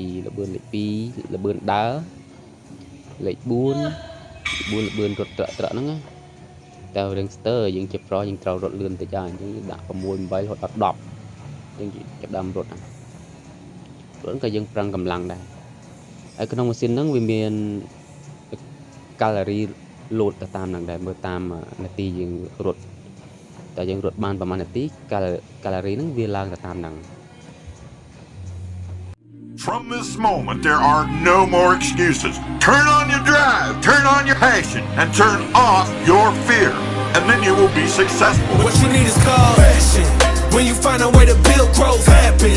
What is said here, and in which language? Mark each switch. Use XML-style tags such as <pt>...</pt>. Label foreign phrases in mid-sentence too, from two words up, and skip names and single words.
<km>ល្បឿនលេខ2ល្បឿនដើរលេខ4ល្បឿនរត់ត្រកហ្នឹងតែរឿងស្ទើរយើងជាប្រុសយើងត្រូវរត់លឿនតិចហើយអញ្ចឹងដាក់6 8រហូតដល់10យើងចាប់ដើមរត់ហ្នឹងព្រោះក៏យើងប្រឹងកម្លាំងដែរហើយក្នុងម៉ាស៊ីនហ្នឹងវាមានកាឡូរីលោតទៅតាមហ្នឹងដែរមើលតាមនាទីយើងរត់តែយើងរត់បានប្រហែលនាទីកាឡូរីហ្នឹងវាឡើងទៅតាមហ្នឹង</km> <en>From this moment, there are no more excuses. Turn on your drive, turn on your passion, and turn off your fear. And then you will be successful. What you need is called passion. When you find a way to build growth happens.</en>